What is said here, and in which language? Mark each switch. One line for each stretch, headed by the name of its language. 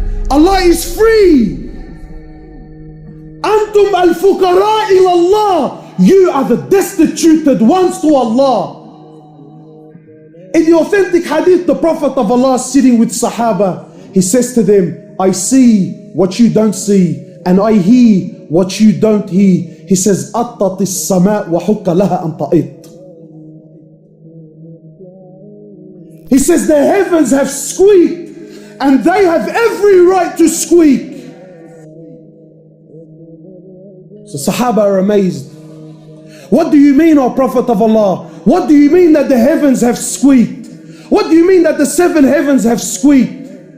English: Allah is free.
Arabic: Antum al-fuqara ila Allah.
English: You are the destituted ones to Allah. In the authentic hadith, the Prophet of Allah sitting with Sahaba, he says to them, I see what you don't see, and I hear what you don't hear. He says,
Arabic: أَطَّتِ السَّمَاء وَحُكَّ لَهَا أَن تَئِطْ.
English: He says, the heavens have squeaked, and they have every right to squeak. So Sahaba are amazed. What do you mean, O Prophet of Allah? What do you mean that the heavens have squeaked? What do you mean that the 7 heavens have squeaked?